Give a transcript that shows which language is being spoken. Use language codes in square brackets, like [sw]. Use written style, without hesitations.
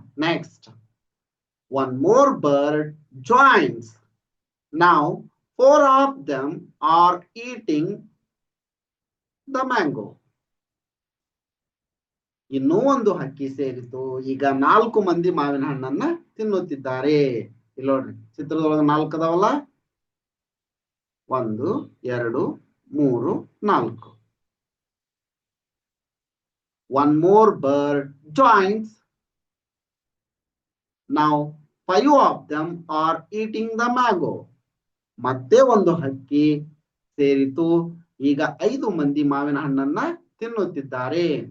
[en] Next, one more bird joins. Now 4 of them are eating the mango. [kn] ಇನ್ನೂ ಒಂದು ಹಕ್ಕಿ ಸೇರಿತು. ಈಗ 4 ಮಂದಿ ಮಾವಿನ ಹಣ್ಣನ್ನ ತಿನ್ನುತ್ತಿದ್ದಾರೆ. ಇಲ್ಲಿ ನೋಡ್ರಿ, ಚಿತ್ರದೊಳಗೆ 4 ಅದಾವಲ್ಲ, 1, 2, 3, 4. [en] One more bird joins. Now 5 of them are eating the mango. [kn] ಮತ್ತೆ ಒಂದು ಹಕ್ಕಿ ಸೇರಿತು. ಈಗ 5 ಮಂದಿ ಮಾವಿನ ಹಣ್ಣನ್ನ ತಿನ್ನುತ್ತಿದ್ದಾರೆ.